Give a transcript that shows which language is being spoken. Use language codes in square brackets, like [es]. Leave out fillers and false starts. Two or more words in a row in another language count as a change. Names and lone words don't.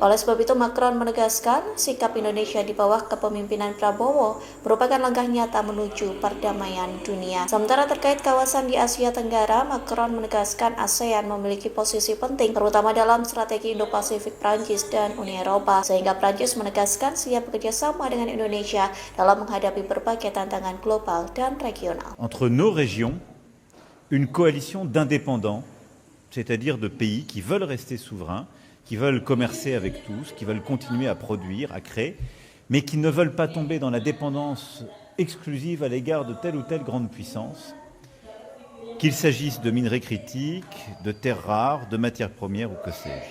[id] Oleh sebab itu, Macron menegaskan sikap Indonesia di bawah kepemimpinan Prabowo merupakan langkah nyata menuju perdamaian dunia. Sementara terkait kawasan di Asia Tenggara, Macron menegaskan ASEAN memiliki posisi penting, terutama dalam strategi Indo-Pasifik Prancis dan Uni Eropa, sehingga Prancis menegaskan siap bekerja sama dengan Indonesia dalam menghadapi berbagai tantangan global dan regional. [fr] Entre nos régions, une coalition d'indépendants, c'est-à-dire de pays qui veulent rester souverains, qui veulent commercer avec tous, qui veulent continuer à produire, à créer, mais qui ne veulent pas tomber dans la dépendance exclusive à l'égard de telle ou telle grande puissance, qu'il s'agisse de minerais critiques, de terres rares, de matières premières ou que sais-je.